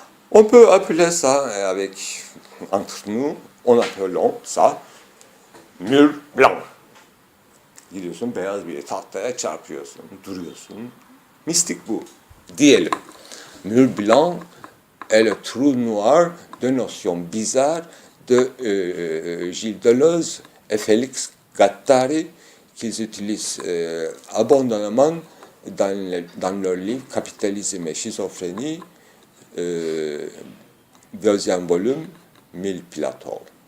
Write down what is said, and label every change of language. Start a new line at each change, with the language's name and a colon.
French: On peut appeler ça entre nous, on appelons ça mur blanc.
Turkish: Gidiyorsun beyaz bir tahtaya çarpıyorsun, duruyorsun. Mistik bu diyelim.
French: Mur blanc est le trou noir de notions bizarres de Gilles Deleuze et Félix Guattari, qu'ils utilisent abondamment dans leur livre Capitalisme et schizophrénie, deuxième volume, 1000 Platon.